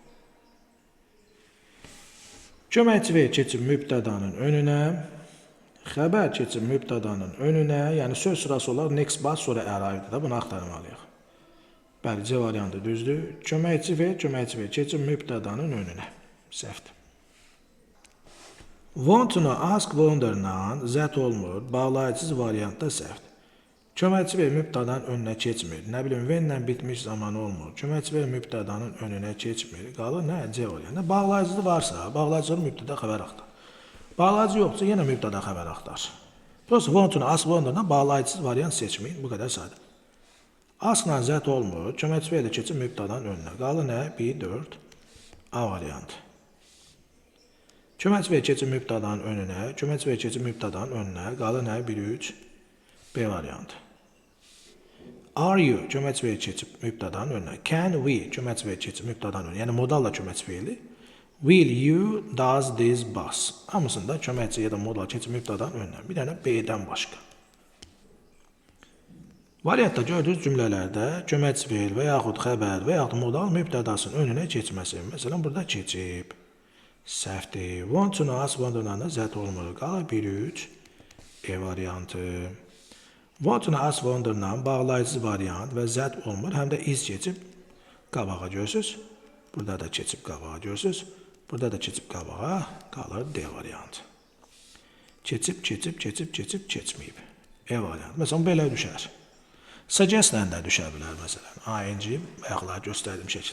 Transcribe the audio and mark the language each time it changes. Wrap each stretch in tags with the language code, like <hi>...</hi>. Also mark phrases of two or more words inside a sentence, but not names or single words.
<az>Köməkçi və keçib mübtədanın önünə. Xəbər keçib mübtədanın önünə. Yəni söz sırası olaraq next bas sonra arrived da bunu axtarmalıyıq. Bəli, C variantı düzdür. Köməkçi və keçib mübtədanın önünə. Səhvdir.</az> <en>Want-una, ask,</en> <az>wonder-la Z olmur. Bağlayıcı variantda səhvdir. Köməkçi və mübtədanın önünə keçmir. Nə bilim, when-lə bitmiş zaman olmur. Köməkçi və mübtədanın önünə keçmir. Qalır nə? C variantı. Bağlayıcı varsa, bağlayıcı mübtəda xəbər axtar. Bağlayıcı yoxsa yenə mübtəda xəbər axtar. Prosta</az> <en>want-una, ask,</en> <az>wonder-la bağlayıcı variant seçməyin. Bu qədər sadə. Ask-la Z olmur. Köməkçi və keçib mübtədanın önünə. Qalır nə? 1-4 A variantı. Köməkçi və keçib mübtədanın önünə. Köməkçi və keçib mübtədanın önünə. Qalır nə? 1-3 B variantı.</az> <en>Are you</en> <az>köməkçi və keçib mübtədanın önünə.</az> <en>Can we</en> <az>köməkçi və keçib mübtədanın önünə. Yəni modalla köməkçi feili.</az> <en>Will you does this bus.</en> <az>Hamısında köməkçi ya da modal keçib mübtədanın önünə. Bir dənə B-dən başqa. Variantda gördüyünüz cümlələrdə köməkçi feil və yaxud xəbər və yaxud modal mübtədasının önünə keçməsi. Məsələn, burada keçib. Səhvdir.</az> <en>Want-una, ask,</en> <az>wonder-la Z olmur. Qalır 1-3 E variantı.</az> <en>Want-una, ask,</en> <az>wonder-la bağlayıcı variant və Z olmur. Həm də is keçib qabağa görürsünüz. Burada da keçib qabağa görürsünüz. Burada da keçib qabağa. Qalır D variantı. Keçib, keçməyib. E variantı. Məsələn, belə düşər. Suggest-lə də düşə bilər, məsələn. ING və yaxud göstərdiyim şəkil.</az>